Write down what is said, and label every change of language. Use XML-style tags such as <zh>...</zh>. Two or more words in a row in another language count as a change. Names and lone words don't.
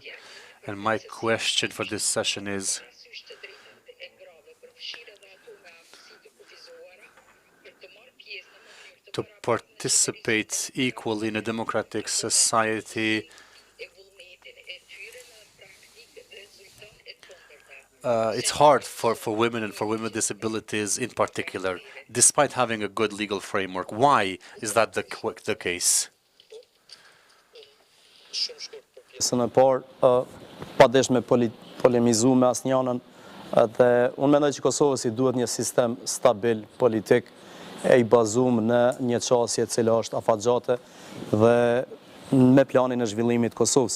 <en>And my question for this session is, to participate equally in a democratic society, it's hard for women and for women with disabilities in particular, despite having a good legal framework. Why is that the case?</en> <sq>Së në parë, pa desh me polemizu me asnjënën, dhe unë mendoj që Kosovës i duhet një sistem stabil politik, e I bazum në një qasje e cila është afatgjate dhe me planin e zhvillimit të Kosovës.</sq>